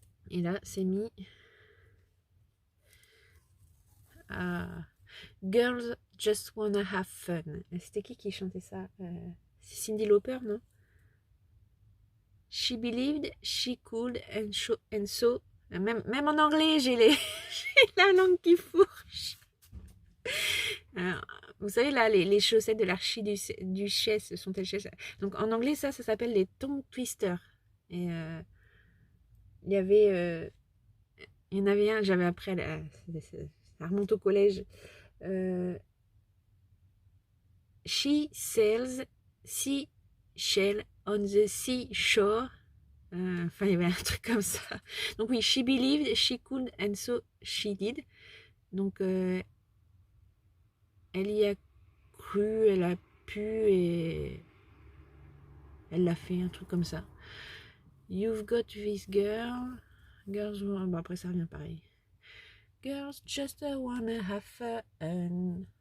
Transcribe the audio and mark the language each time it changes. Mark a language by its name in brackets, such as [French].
[French] Et là, c'est mis à Girls Just Wanna Have Fun. C'était qui chantait ça? C'est Cyndi Lauper, non? [English] She believed she could and so. [French] Même en anglais, j'ai la langue qui fourche. Alors, vous savez, là, les chaussettes de l'archiduchesse sont-elles chaises? Donc, en anglais, ça s'appelle les tongue twisters. Et il y en avait un, j'avais après, ça remonte au collège. [English] She sails seashell on the seashore. [French] Enfin, il y avait un truc comme ça. [English] Donc oui, she believed she could and so she did. [French] Donc elle y a cru, elle a pu et elle l'a fait, un truc comme ça. [English] You've got this girl. Girls, bon, après ça revient pareil. Girls just wanna have fun.